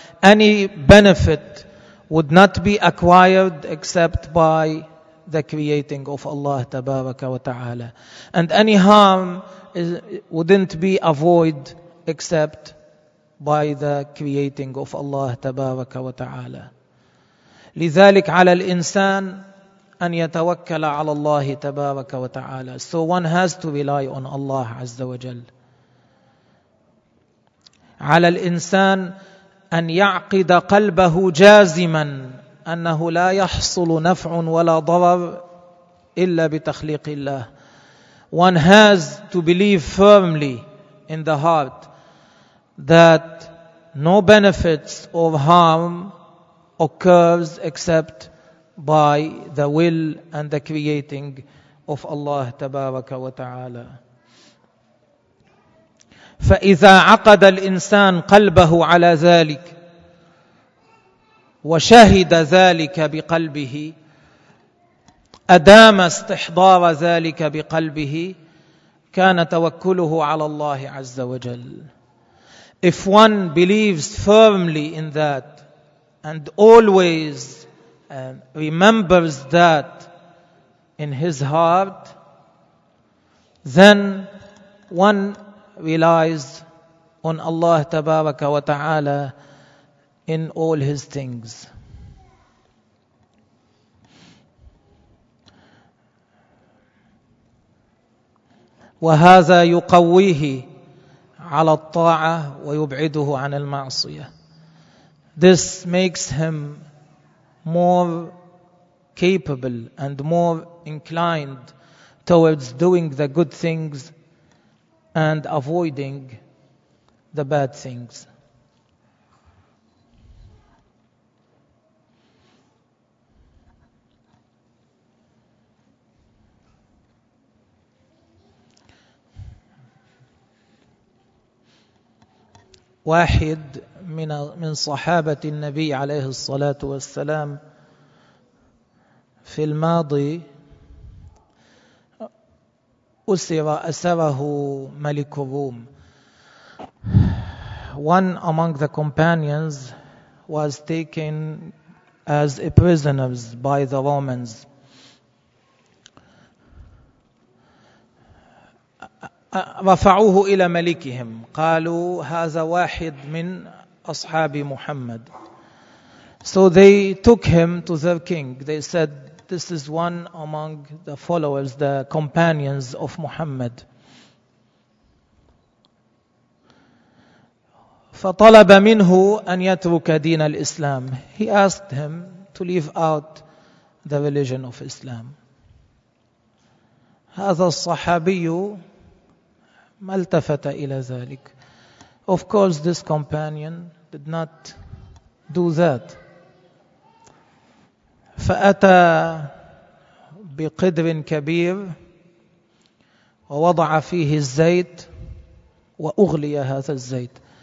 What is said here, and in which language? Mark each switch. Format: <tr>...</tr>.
<en>Any benefit would not be acquired except by the creating of Allah</en> <ar>tabaraka wa ta'ala.</ar> <en>And any harm wouldn't be avoided except by the creating of Allah</en> <ar>tabaraka wa ta'ala. لذلك على الإنسان أن يتوكل على الله تبارك وتعالى.</ar> <en>So one has to rely on Allah</en> <ar>عز وجل. على الإنسان أن يعقد قلبه جازما أنه لا يحصل نفع ولا ضرر إلا بتخليق الله.</ar> <en>One has to believe firmly in the heart that no benefits or harm occurs except by the will and the creating of Allah</en> <ar>تبارك وتعالى. فإذا عقد الإنسان قلبه على ذلك وشهد ذلك بقلبه أدام استحضار ذلك بقلبه كان توكله على الله عز وجل.</ar> <en>If one believes firmly in that and always remembers that in his heart, then one relies on Allah</en> <ar>تبارك وتعالى</ar> <en>in all his things.</en> <ar>وهذا يقويه على الطاعة ويبعده عن المعصية.</ar> <en>This makes him more capable and more inclined towards doing the good things and avoiding the bad things.</en> <ar>واحد من صحابة النبي عليه الصلاة والسلام في الماضي أسره ملك الروم.</ar> <en>One among the companions was taken as a prisoner by the Romans.</en> <ar>رفعوه إلى ملكهم، قالوا هذا واحد من أصحاب محمد.</ar> <en>So they took him to their king. They said, this is one among the followers, the companions of Muhammad.</en> <ar>فطلب منه أن يترك دين الإسلام.</ar> <en>He asked him to leave out the religion of Islam.</en> <ar>هذا الصحابي ما التفت إلى ذلك.</ar> <en>Of course, this companion did not do that.</en> <ar>فأتى بقدر كبير ووضع فيه الزيت وأغلي هذا الزيت.</ar>